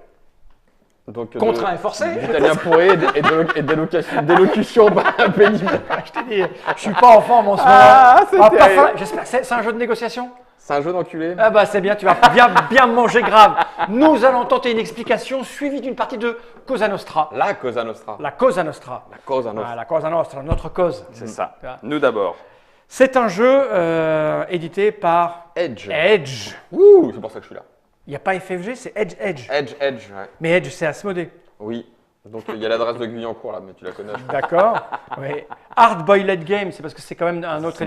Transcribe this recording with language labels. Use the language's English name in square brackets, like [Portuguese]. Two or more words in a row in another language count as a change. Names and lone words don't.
[French] Donc, contraint et forcé. D'italien pourri et d'élocution pénible. Je t'ai dit, je suis pas en forme en ce moment. c'est Ah, terrible. parfois, j'espère, c'est un jeu de négociation. C'est un jeu d'enculé. Ah bah c'est bien, tu vas bien manger grave. Nous allons tenter une explication suivie d'une partie de Cosa Nostra. La Cosa Nostra. La Cosa Nostra. La Cosa Nostra. Ah, la Cosa Nostra, notre cause. C'est ça. Tu vois. Nous d'abord. C'est un jeu édité par Edge. Edge. Ouh, c'est pour ça que je suis là. Il n'y a pas FFG, c'est Edge. Edge, ouais. Mais Edge, c'est Asmodée. Oui. Donc il y a l'adresse de Guyancourt là, mais tu la connais. D'accord. Oui. Hard Boiled Game, c'est parce que c'est quand même un autre